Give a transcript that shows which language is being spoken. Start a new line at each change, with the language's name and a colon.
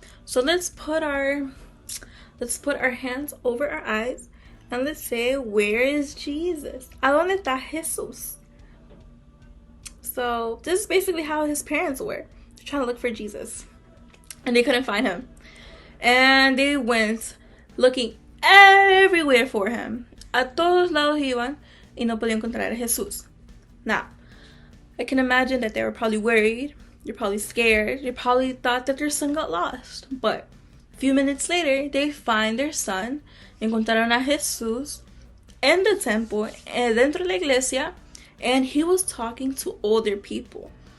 English: So let's put our hands over our eyes and let's say, where is Jesus?
Spanish: ¿A dónde está Jesús?
English: So this is basically how his parents were. They're trying to look for Jesus. And they couldn't find him. And they went looking everywhere for him.
Spanish: A todos lados iban y no podían encontrar a Jesús.
English: Now, I can imagine that they were probably worried. They're probably scared. They probably thought that their son got lost. But a few minutes later, they find their son.
Spanish: Encontraron a Jesús en
English: the temple,
Spanish: dentro de la iglesia,
English: and he was talking to older people.